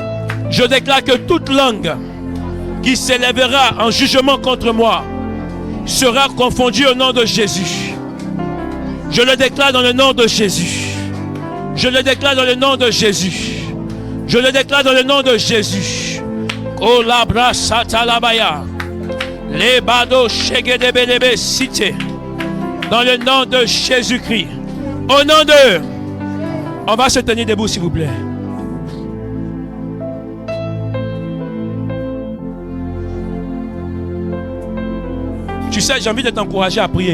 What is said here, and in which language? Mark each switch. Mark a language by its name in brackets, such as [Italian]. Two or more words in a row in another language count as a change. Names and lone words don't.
[French] Je déclare que toute langue qui s'élèvera en jugement contre moi sera confondu au nom de Jésus. Je le déclare dans le nom de Jésus. Je le déclare dans le nom de Jésus. Je le déclare dans le nom de Jésus. Kolabra satalabaya. Lebado shegedebelebe cité. Dans le nom de Jésus-Christ. Au nom de... On va se tenir debout s'il vous plaît. Tu sais, j'ai envie de t'encourager à prier.